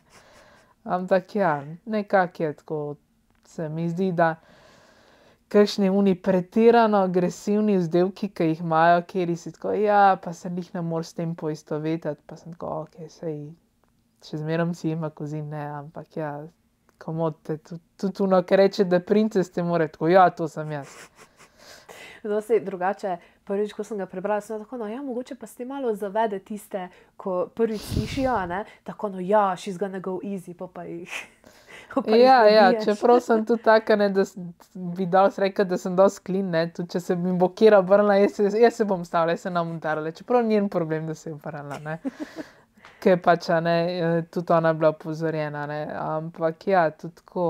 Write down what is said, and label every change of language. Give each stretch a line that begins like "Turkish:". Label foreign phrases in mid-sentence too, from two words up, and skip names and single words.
Slovenian: Ampak ja, nekako je tako, se mi zdi, da kakšni oni pretirano agresivni vzdevki, ki jih imajo, kjer si tako, ja, pa se njih ne moreš s tem poistovetiti, pa sem tako, okej, sej, še zmerom si ima kozin, ne, ampak ja, komot te, tudi ono, kar reče The Princess, te more tako, ja, to sem jaz. No, sej drugače, prvič, ko sem ga prebrala, sem tako, no ja, mogoče pa ste malo zavede tiste, ko prvič slišijo, ne, tako, no ja,
English: she's gonna go easy,
Slovenian: pa jih Ja, čeprav sem tudi taka, ne, da bi dosti rekla, da sem dosti clean, ne, tudi če se mi bo kera obrnila, jaz se bom stavila, jaz se ne bom tarala, čeprav njen problem, da se je obrnila, ne. Ker pač, ne, tudi ona bila opozorjena, ne, ampak ja, tudi tako.